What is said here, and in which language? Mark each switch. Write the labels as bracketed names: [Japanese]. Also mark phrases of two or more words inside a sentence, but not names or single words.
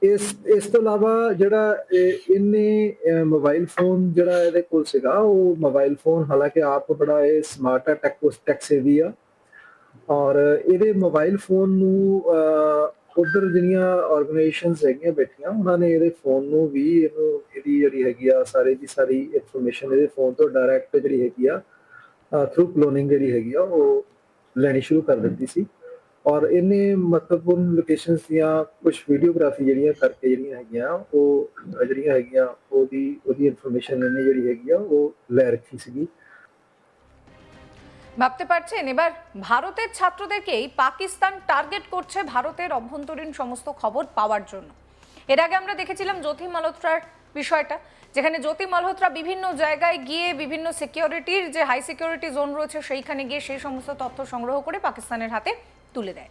[Punjabi] ਇਸ ਤੋਂ ਇਲਾਵਾ ਜਿਹੜਾ ਇਹਨੇ [English] mobile phone [Punjabi] ਜਿਹੜਾ ਇਹਦੇ ਕੋਲ ਸੀਗਾ, ਉਹ [English] mobile phone [Punjabi] ਹਾਲਾਂਕਿ ਆਪ ਬੜਾ ਇਹ ਸਮਾਰਟ ਹੈ, [English] tech savvy [Punjabi] ਆ, ਔਰ ਇਹਦੇ [English] mobile phone [Punjabi] ਨੂੰ ਉਧਰ ਜਿਹੜੀਆਂ ਆਰਗੇਨਾਈਜੇਸ਼ਨਸ ਹੈਗੀਆਂ ਬੈਠੀਆਂ, ਉਹਨਾਂ ਨੇ ਇਹਦੇ ਫੋਨ ਨੂੰ ਵੀ ਇਹਦੀ ਜਿਹੜੀ ਹੈਗੀ ਆ ਸਾਰੀ ਦੀ ਸਾਰੀ ਇਨਫੋਰਮੇਸ਼ਨ ਇਹਦੇ ਫੋਨ ਤੋਂ ਡਾਇਰੈਕਟ ਜਿਹੜੀ ਹੈਗੀ ਆ [English] through cloning [Punjabi] ਜਿਹੜੀ ਹੈਗੀ ਆ ਉਹ ਲੈਣੀ ਸ਼ੁਰੂ ਕਰ ਦਿੱਤੀ ਸੀ। ਔਰ ਇਹਨੇ ਮਹੱਤਵਪੂਰਨ ਲੋਕੇਸ਼ਨਸ ਦੀਆਂ ਕੁਝ ਵੀਡੀਓਗ੍ਰਾਫੀ ਜਿਹੜੀਆਂ ਕਰਕੇ ਜਿਹੜੀਆਂ ਹੈਗੀਆਂ ਉਹਦੀ ইনফরমেশন ਇਹਨੇ ਜਿਹੜੀ ਹੈਗੀ ਆ ਉਹ ਲੈ ਰੱਖੀ ਸੀਗੀ। [Bangla] ভাবতে পারছেন এবার ভারতের ছাত্রদেরকেই পাকিস্তান টার্গেট করছে ভারতের অভ্যন্তরীণ সমস্ত খবর পাওয়ার জন্য। এর আগে আমরা দেখেছিলাম জ্যোতি মালহোত্রার বিষয়টা, যেখানে জ্যোতি মালহোত্রা বিভিন্ন জায়গায় গিয়ে বিভিন্ন সিকিউরিটির যে [English] high security zone [Bangla] রয়েছে সেইখানে গিয়ে সেই সমস্ত তথ্য সংগ্রহ করে পাকিস্তানের হাতে তুলে দেয়।